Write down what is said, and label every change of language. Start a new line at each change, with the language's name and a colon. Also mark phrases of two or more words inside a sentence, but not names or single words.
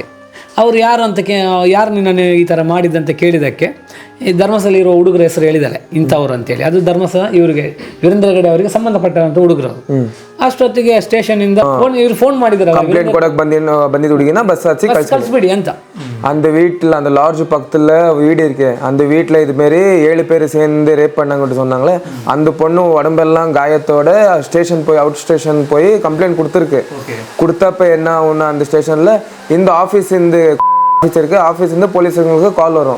Kannada: ಅವ್ರು ಯಾರು ಅಂತ ಯಾರು ನಿನ್ನನ್ನು ಈ ಥರ ಮಾಡಿದ್ದಂತ ಕೇಳಿದ್ದಕ್ಕೆ ಈ ಧರ್ಮಸ್ಥಳ ಇರೋ ಹುಡುಗರ ಹೆಸರು ಹೇಳಿದ್ದಾರೆ ಇಂಥವ್ರು ಅಂತೇಳಿ. ಅದು ಧರ್ಮಸ್ಥಳ ಇವರಿಗೆ ವೀರೇಂದ್ರ ಹೆಗಡೆ ಅವರಿಗೆ ಸಂಬಂಧಪಟ್ಟಂಥ ಹುಡುಗರು. ಅಷ್ಟೊತ್ತಿಗೆ ಸ್ಟೇಷನಿಂದ ಇವ್ರು ಫೋನ್ ಮಾಡಿದ್ರು, ಕಂಪ್ಲೇಂಟ್ ಕೊಡಕ್ಕೆ ಬಂದಿದ್ದ ಹುಡುಗಿನ ಬಸ್ ಹಚ್ಚಿ ಕಳಿಸ್ಬಿಡಿ ಅಂತ.
Tamil: அந்த வீட்டில் அந்த லாட்ஜ் பக்கத்தில் வீடு இருக்கு. அந்த வீட்டில் இதுமாரி 7 பேர் சேர்ந்து ரேப் பண்ணாங்கன்னு சொன்னாங்களே, அந்த பொண்ணு உடம்பெல்லாம் காயத்தோட ஸ்டேஷன் போய்
English: out station
Tamil: போய் கம்ப்ளைண்ட் கொடுத்துருக்கு. கொடுத்தப்ப என்ன ஒன்று அந்த ஸ்டேஷனில் இந்த ஆஃபீஸ்லேருந்து போலீஸுங்களுக்கு கால் வரும்.